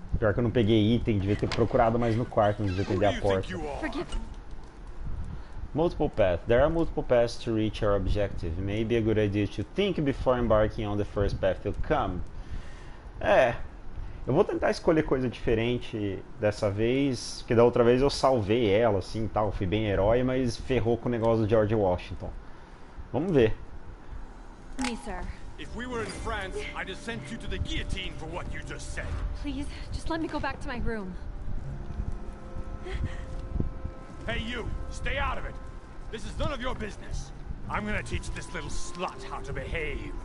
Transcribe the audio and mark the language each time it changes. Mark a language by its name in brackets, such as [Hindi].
[Portuguese] Pior que eu não peguei item, devia ter procurado mais no quarto antes de atender a porta. [English] Multiple paths. There are multiple paths to reach our objective. It may be a good idea to think before embarking on the first path to come. [Portuguese] Eu vou tentar escolher coisa diferente dessa vez, porque da outra vez eu salvei ela, assim, tal, fui bem herói, mas ferrou com o negócio do George Washington. Vamos ver. [English] Me, sir. If we were in France, I'd have sent you to the guillotine for what you just said. Please, just let me go back to my room. Hey, you! Stay out of it! This is none of your business. I'm gonna teach this little slut how to behave.